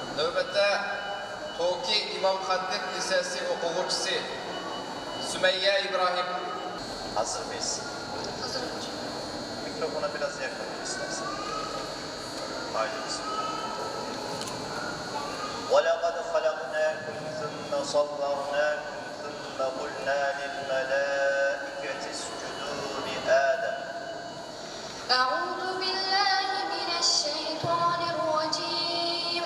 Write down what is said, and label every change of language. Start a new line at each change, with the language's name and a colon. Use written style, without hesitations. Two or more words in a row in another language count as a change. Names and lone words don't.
Azerbaijani: Növbette Toki İmam Hatip Lisesi okuvcusu Sümeyye İbrahim.
Turkish: Hazır mıyız? Hazırım hocam. Mikrofona biraz yakın istersen. Haydi bismillah.
Arabic: وَلَقَدْ خَلَقْنَاكُمْ ثُمَّ صَوَّرْنَاكُمْ ثُمَّ قُلْنَا لِلْمَلَائِكَةِ اسْجُدُوا لِآدَمَ أعوذ بالله من الشيطان الرجيم.